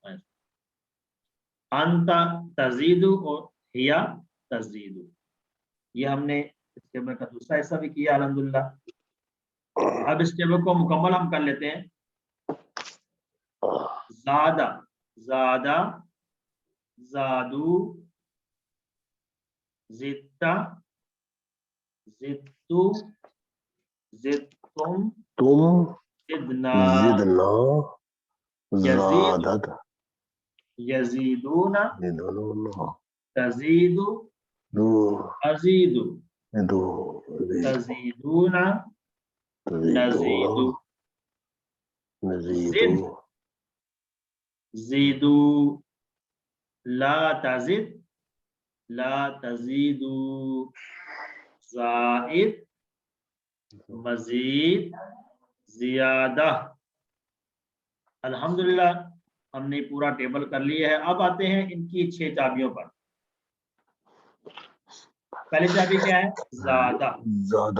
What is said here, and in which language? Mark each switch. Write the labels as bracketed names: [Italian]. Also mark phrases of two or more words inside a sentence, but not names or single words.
[Arabic] انت تزید اور ہیا تزید. [Urdu] یہ ہم نے اس ٹیبل کا دوسرا حصہ بھی کیا الحمدللہ. اب اس ٹیبل کو مکمل ہم کر لیتے ہیں. [Arabic] زادہ، زادہ، زادو، زدتا، زدتو، زدتم، زدنا، یزید، یزیدون، تزید، ازید، تزیدون، نزید، زد، زیدو، لا تزد، لا تزیدو، زائد، مزید، زیادہ. [Urdu] الحمدللہ ہم نے پورا ٹیبل کر لیا ہے. اب آتے ہیں ان کی 6 چابیوں پر. پہلی چابی کیا ہے؟ زیادہ. زیادہ.